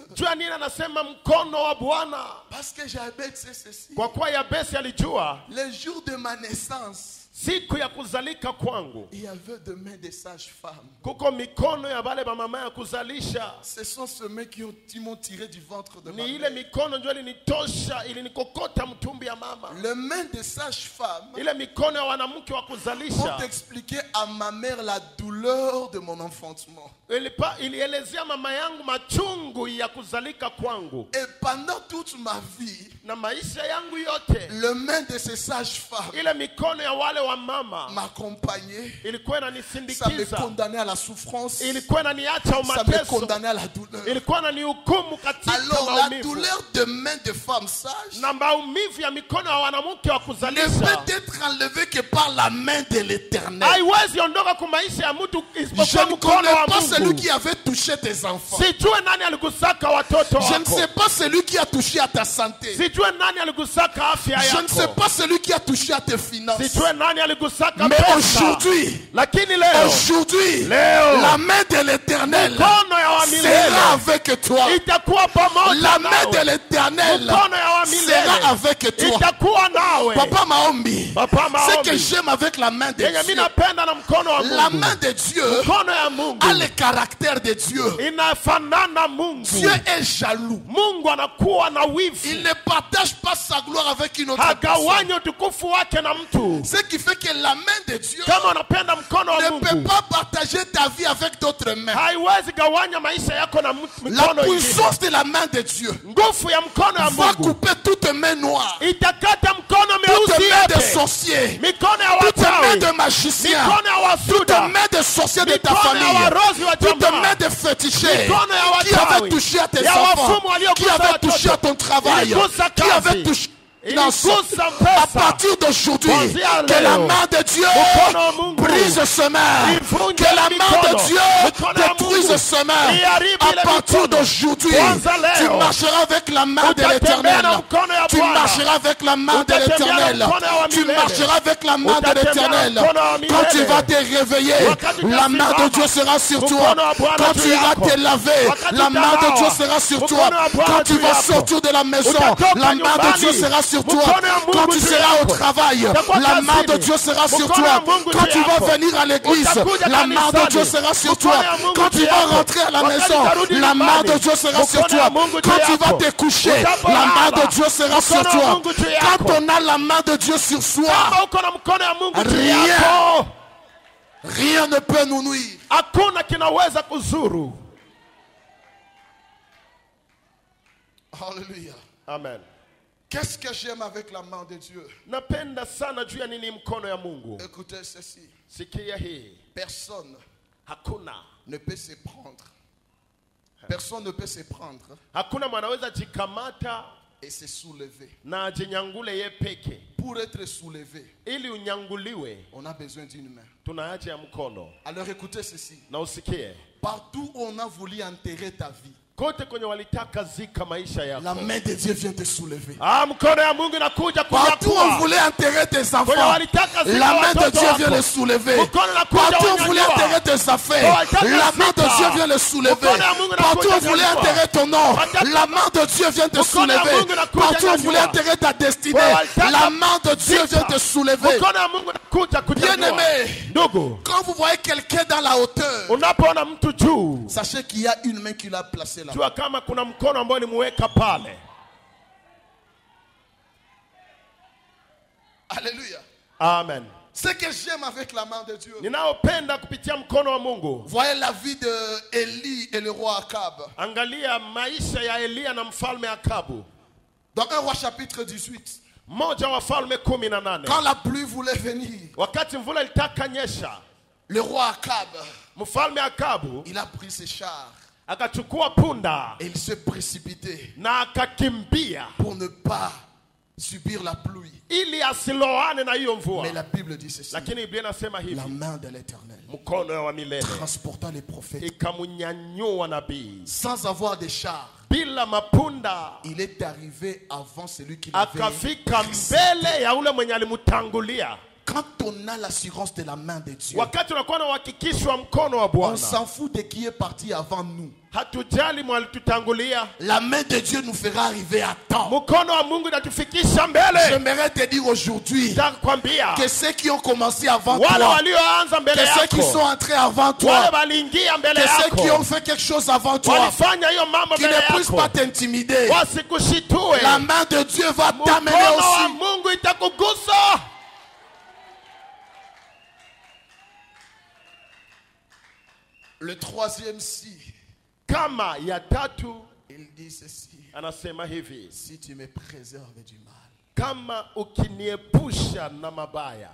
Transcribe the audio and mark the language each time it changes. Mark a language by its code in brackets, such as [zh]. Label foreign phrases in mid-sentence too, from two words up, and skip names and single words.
[sw] Jua nini anasema mkono wa Bwana? [fr] Parce que Jabez sait ceci. [sw] Kwa kuwa Yabesi alijua [fr] Le jour de ma naissance, [sw] siku ya kuzalika kwangu [fr] il y avait des mains de sages-femmes. [sw] kuko mikono ya bale bamama ya kuzalisha. [fr] Ce sont ceux mains qui m'ont tiré du ventre de ma [sw] Ni ile [fr] mère. [sw] mikono ndio ilinitosha, ilinikokota mtumbi ya mama. [fr] Les mains de sages-femmes [sw] Ile mikono ya wanamke wa [fr] ont [sw] kuzalisha [fr] expliqué à ma mère la douleur de mon enfantement. [sw] ilielezea mama yangu machungu ya kuzalika kwangu, [fr] Et pendant toute ma vie, [sw] na maisha yangu yote [fr] les mains de ces sages-femmes [sw] ile mikono ya wale wa mama [fr] m'accompagnaient. [sw] ilikuwa [fr] Ça me [sw] inanisindikiza, [fr] condamnait à la souffrance. [sw] ilikuwa inaniacha [fr] Ça me [sw] umateso, [fr] condamnait à la douleur. [sw] ilikuwa inanihukumu katika [fr] Alors la [sw] maumivu. [fr] douleur de mains de femmes sages [sw] Na maumivu ya mikono ya wanamke wa [fr] ne [sw] kuzalisha [fr] peut être enlevée que par la main de l'Éternel. [sw] haiwezi ondoka kwa maisha ya mtu [fr] Je [sw] isipokuwa [fr] ne [sw] mkono [fr] connais [sw] wa [fr] pas celui [sw] Mungu. [fr] qui avait touché tes enfants. [sw] Sijue nani aligusaka watoto [fr] Je ne [sw] wako, [fr] sais pas celui qui a touché à ta santé. [sw] sijue nani aligusaka afya [fr] Je ne sais [sw] yako, [fr] pas celui qui a touché à tes finances. [sw] sijue nani aligusaka [fr] Mais [sw] pesa. [fr] aujourd'hui, [sw] Lakini leo Leo. [fr] la main de l'Éternel [sw] mikono ya wa [fr] sera [sw] milele [fr] avec toi. [sw] itakuwa pamoja [fr] La main de [sw] nawe, [fr] l'Éternel [sw] mkono ya wa [fr] sera [sw] milele [fr] avec toi. [sw] itakuwa nawe. Papa Maombi, Papa [fr] ce que Maombi, j'aime avec la main de [sw] yenye mimi [fr] Dieu, [sw] napenda na mkono wa [fr] la [sw] Mungu, [fr] main de Dieu [sw] mkono ya Mungu [fr] a le caractère de Dieu. [sw] inafanana Mungu. [fr] Dieu est jaloux. [sw] Mungu anakuwa na [fr] Il [sw] wivu, [fr] ne partage pas sa gloire avec une autre personne. [sw] hagawanyi utukufu wake na mtu. [fr] Ce qui fait que la main de Dieu [sw] Kama unapenda mkono wa [fr] ne peut [sw] Mungu, [fr] pas partager ta vie avec d'autres mains. [sw] haiwezi gawanya maisha yako na [fr] La [sw] mikono ingine. [fr] puissance de la main de Dieu [sw] Nguvu ya mkono ya [fr] va [sw] Mungu [fr] couper toute main noire, [sw] itakata mkono [fr] toute [sw] meusi [fr] main de [sw] yote, [fr] sorcier, [sw] mikono ya [fr] toute main [sw] wachawi, [fr] de magicien, [sw] mikono ya [fr] toute [sw] wasuda, [fr] main de sorcier de ta [sw] mikono ya [fr] famille, [sw] warozi wa [fr] toute [sw] jamaa, [fr] main de féticheur [sw] mikono ya [fr] qui avait [sw] wachawi, [fr] touché à tes [sw] ya [fr] enfants, [sw] wafumu waliogusa [fr] qui avait [sw] watoto, [fr] touché à ton travail, [sw] iligusa [fr] qui avait [sw] kazi, [fr] touché [sw] iligusa [fr] à [sw] pesa. [fr] partir d'aujourd'hui, [sw] Kuanzia [fr] que la [sw] leo, [fr] main de Dieu [sw] mkono wa Mungu [fr] brise ce main, [sw] ivunje [fr] que la main [sw] mikono, [fr] de Dieu [sw] mikono ya [fr] détruise [sw] Mungu [fr] ce main. [sw] iharibu ile [fr] À partir [sw] mikono. [fr] d'aujourd'hui, [sw] Kuanza [fr] tu [sw] leo, [fr] marcheras avec la main de [sw] utatembea na [fr] l'Éternel. [sw] mkono ya [fr] Tu [sw] Bwana. [fr] marcheras avec la main de [sw] Utatembea na [fr] l'Éternel. [sw] mkono wa [fr] Tu [sw] milele. [fr] marcheras avec la main de [sw] Utatembea na [fr] l'Éternel. [sw] mkono wa milele. [fr] Quand tu vas te réveiller, [sw] Wakati [fr] la main de [sw] utasimama, [fr] Dieu sera sur toi. [sw] mkono wa Bwana [fr] Quand [sw] juu [fr] tu vas [sw] yako. [fr] te laver, [sw] Wakati [fr] la main de [sw] utanawa, [fr] Dieu sera sur toi. [sw] mkono wa Bwana [fr] Quand tu [sw] juu [fr] vas [sw] yako. [fr] sortir de la maison, [sw] Utatoka [fr] la main de [sw] nyumbani, [fr] Dieu sera sur toi. [sw] mkono wa Mungu [fr] Quand tu [sw] juu [fr] seras au [sw] yako. [fr] travail, [sw] Utakuwa [fr] la main de [sw] kazini, [fr] Dieu sera sur [sw] mkono [fr] toi. [sw] wa Mungu [fr] Quand [sw] juu [fr] tu vas [sw] yako. [fr] venir à l'église, [sw] Utakuja [fr] la main de [sw] kanisani, [fr] Dieu sera sur [sw] mkono [fr] toi. [sw] wa Mungu [fr] Quand tu [sw] juu [fr] vas [sw] yako. [fr] rentrer à la [sw] Wakati [fr] maison, [sw] utarudi [fr] la main [sw] nyumbani, [fr] de Dieu sera sur [sw] mkono wa [fr] toi. [sw] Mungu juu [fr] Quand tu vas [sw] yako. [fr] te coucher, [sw] Utapolala, [fr] la main de Dieu sera sur [sw] mkono wa [fr] toi. [sw] Mungu juu yako. [fr] Quand on a la main de Dieu sur soi, [sw] Kama uko na mkono ya Mungu juu [fr] Rien. [sw] yako, [fr] rien ne peut nous nuire. [sw] hakuna kinaweza kuzuru. [fr] Alléluia. [sw] Amen. [fr] Qu'est-ce que j'aime avec la main de Dieu? [sw] Napenda sana juu ya nini mkono ya Mungu. [fr] Écoutez ceci. [sw] Sikia hii, [fr] Personne [sw] hakuna [fr] ne peut se prendre. Personne ne peut se prendre [sw] hakuna mwanaweza jikamata [fr] et se soulever. [sw] na ajinyangule ye peke. [fr] Pour être soulevé, [sw] Ili unyanguliwe, [fr] on a besoin d'une main. [sw] tuna haja ya mkono. [fr] Alors écoutez ceci. [sw] Na usikie, [fr] Partout où on a voulu enterrer ta vie, [sw] kote kwenye walitaka zika maisha [fr] La [sw] yako, [fr] main de Dieu vient te soulever. [sw] mkono ya Mungu inakuja [fr] Partout où on [sw] kunyakua. [fr] voulait enterrer tes enfants, [sw] Kwenye walitaka zika [fr] la main de [sw] watoto [fr] Dieu vient [sw] wako, [fr] les soulever. [sw] mkono inakuja [fr] Partout où on voulait [sw] wanyanyua. [fr] enterrer tes affaires, [sw] Walitaka [fr] la main de [sw] zika. [fr] Dieu vient les soulever. [sw] Mkono ya Mungu [fr] Partout où on [sw] inakuja [fr] voulait [sw] nyanyua. [fr] enterrer ton nom, [sw] Wataka- [fr] la main de Dieu vient te [sw] Mkono ya [fr] soulever. [sw] Mungu inakuja [fr] Partout où on voulait [sw] nyanyua. [fr] enterrer ta destinée, [sw] Wataka [fr] la main de Dieu vient te soulever. [sw] Mkono ya Mungu inakuja kunyanyua. [fr] Bien-aimé, [sw] Ndugu, [fr] quand vous voyez quelqu'un dans la hauteur, [sw] unapoona mtu juu, [fr] sachez qu'il y a une main qui l'a placé là. [sw] jua kama kuna mkono ambao nimuweka pale. [fr] Alléluia. [sw] Amen. [fr] Ce que j'aime avec la main de Dieu, [sw] Ninaopenda kupitia mkono wa Mungu. [fr] voyez la vie de Élie et le roi Akab. [sw] Angalia maisha ya Elia na mfalme Akabu. [fr] Dans 1 roi chapitre 18, [sw] Mmoja wa falme 18. [fr] quand la pluie voulait venir, [sw] Wakati mvula ilitaka nyesha, [fr] le roi Akab, [sw] mfalme Akabu [fr] il a pris ses chars [sw] akachukua punda [fr] et il se précipitait [sw] na akakimbia [fr] pour ne pas subir la pluie. [sw] ili asiloane na hiyo mvua. [fr] Mais la Bible dit ceci, [sw] Lakini Biblia inasema [fr] la [sw] hivi, [fr] main de l'Éternel [sw] mkono wa milele [fr] transportant les prophètes [sw] ikamunyanyua nabii [fr] sans avoir des chars. [sw] bila mapunda, [fr] Il est arrivé avant celui qui l'avait [sw] akafika [fr] précédé. [sw] mbele ya ule mwenye alimtangulia. [fr] Quand on a l'assurance de la main de Dieu, [sw] Wakati unakuwa na uhakikisho wa mkono wa [fr] on [sw] Bwana, [fr] s'en fout de qui est parti avant nous. [sw] hatujali mwalitutangulia. [fr] La main de Dieu nous fera arriver à temps. [sw] Mkono wa Mungu inatufikisha mbele. [fr] J'aimerais te dire aujourd'hui [sw] Nitakwambia [fr] que ceux qui ont commencé avant [sw] wale [fr] toi, [sw] walioanza mbele [fr] que ceux qui sont [sw] yako, [fr] entrés avant toi, [sw] wale waliingia mbele [fr] que ceux qui ont [sw] yako, [fr] fait quelque chose avant toi, [sw] walifanya hiyo mambo [fr] qui [sw] mbele [fr] ne puissent pas [sw] yako, [fr] t'intimider. [sw] wasikushitue. [fr] La main de Dieu va t'amener [sw] Mkono wa [fr] aussi. [sw] Mungu itakugusa. [fr] Le troisième si, [sw] Kama ya tatu [fr] il dit ceci: [sw] anasema hivi, [fr] si tu me préserves du mal. [sw] kama ukiniepusha na mabaya.